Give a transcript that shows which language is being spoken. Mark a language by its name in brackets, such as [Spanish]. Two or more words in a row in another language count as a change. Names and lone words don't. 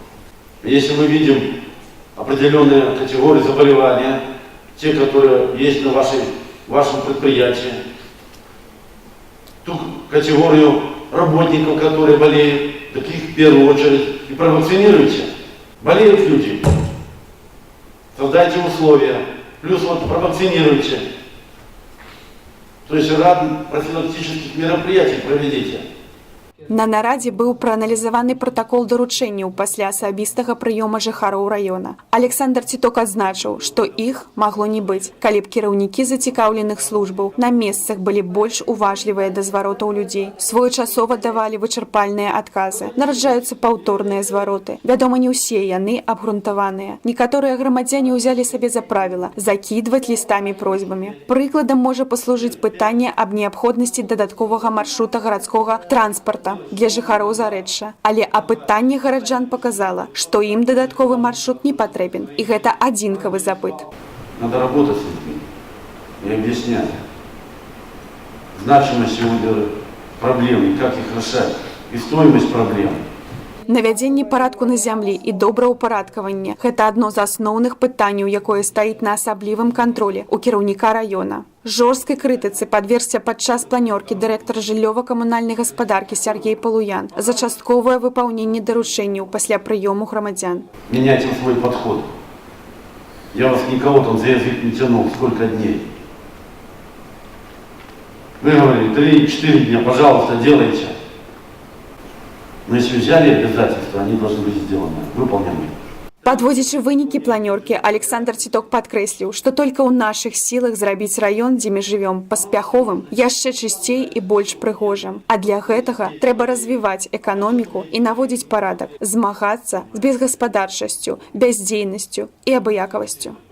[Russian] Если мы видим определенные категории заболевания, те, которые есть на вашем предприятии, ту категорию работников, которые болеют, таких в первую очередь, и провакцинируйте. Болеют люди, создайте условия, плюс вот провакцинируйте. То есть ряд профилактических мероприятий проведите. [Belarusian] На нарадзе быў прааналізаваны пратакол даручэнняў пасля асабістага прыёма жыхароў раёна. Александр Ціток адзначыў, што іх магло не быць, калі б кіраўнікі зацікаўленых службаў на месцах былі больш уважлівыя да зваротаў людзей, своечасова давалі вычарпальныя адказы. Нараджаюцца паўторныя звароты. Вядома, не ўсе яны абгрунтаваныя. Некаторыя грамадзяне ўзялі сабе за правіла закідваць лістамі просьбамі. Прыкладам можа паслужыць пытанне аб неабходнасці дадатковага маршрута гарадскога транспарта для жыхароў Зарэчча. Але апытанне гараджан показала, што ім дадатковы маршрут не патрэбен. І гэта адзінкавы запыт. [Russian] Надо работать с людьми и объяснять значимость проблем, и как их решать, и стоимость проблем. [Belarusian] Навядзенне парадку на зямлі і добраўпарадкаванне – гэта адно з асноўных пытанняў, якое стаіць на асаблівым кантролі ў кіраўніка раёна. Жорсткай крытыцы падвергся падчас планёркі дырэктар жыллёва-камунальнай гаспадаркі Сергей Полуян за частковае выпаўненне даручэнняў пасля прыёму грамадзян. [Russian] Меняйте свой подход. Я вас никого там за язык не тянул, сколько дней. Вы говорили, 3-4 дня, пожалуйста, делайте. Но если взяли обязательства, они должны быть сделаны, выполнены. [Belarusian] Падводзячы вынікі планёркі, Александр Ціток падкрэсліў, што толькі ў нашых сілах зрабіць раён, дзе мы жывём, паспяховым, яшчэ чысцей і больш прыгожым. А для гэтага трэба развіваць эканоміку і наводзіць парадак, змагацца з безгаспадарчасцю, бяздзейнасцю і абыякавасцю.